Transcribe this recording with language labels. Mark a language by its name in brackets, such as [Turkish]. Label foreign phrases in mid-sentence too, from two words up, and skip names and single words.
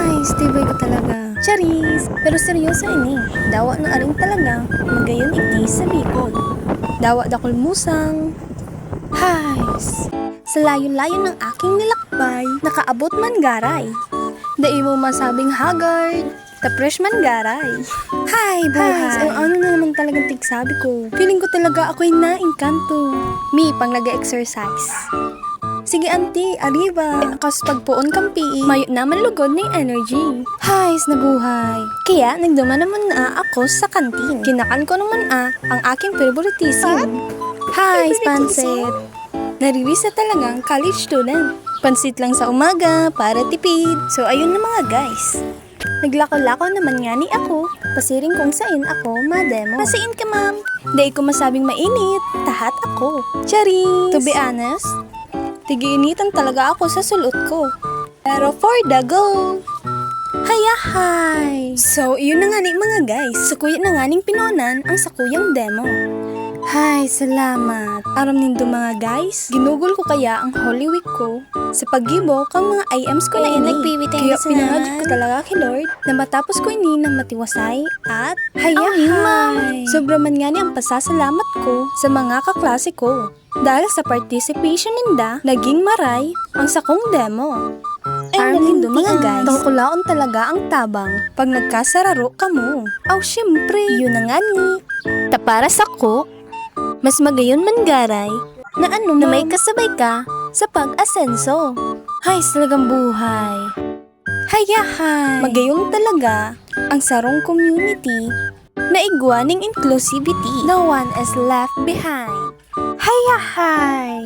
[Bikol] Ay, stibay ko talaga. Charis! Pero seryoso ini. Dawa na aring talaga. Magayon iti sa bikod. Dawa dakol musang. Hays! [Filipino] Sa layo-layo ng aking nilakbay, [Bikol] nakaabot man garay. Dai mo masabing haggard, ta-fresh man garay. Hi, buhay! Ano na naman talagang tigsabi ko. Feeling ko talaga ako'y naingkanto. Mi, pang nag-exercise. Sige, auntie, arriba. Kas pagpuon kampi, mayo naman lugod ng energy. Hays na buhay. Kaya, nagduma naman na ako sa kantin. Kinakan ko naman ang aking favoritism. Hays, pansit. Naririsa talagang college student. Pansit lang sa umaga, para tipid. So, ayun na mga guys. Naglako-lako naman nga ni ako. Pasiring kung sain ako, mademo. Pasiin ka, ma'am. Dahil ko masabing mainit, tahat ako. Charis! [English] To be honest, [Bikol] tigiinitan talaga ako sa sulot ko. [English] Pero for the go! [Bikol] Hayahay! So, yun na nga ni mga guys. Sa kuya na nga ning pinunan ang sakuyang demo. Hay, salamat. Aram nindo mga guys, ginugol ko kaya ang Holy Week ko sa paggibo kang mga IMs ko na ini. Kaya pinangagod ko talaga kay Lord na matapos ko ini ng matiwasay at hayahay. Sobra man nga ni ang pasasalamat ko sa mga kaklase ko. Dahil sa participation ninda, naging maray ang sakong demo. Aram nindo mga guys, tungkulaon talaga ang tabang pag nagkasararo ka mo. Aw, syempre, yun na nga ni. Ta para sa ko, mas magayon man garay na ano na may kasabay ka sa pag-asenso. Hay, talagang buhay. Hayahay! Magayon talaga ang sarong community na igwaning inclusivity. [English] No one is left behind. [Bikol] Hayahay!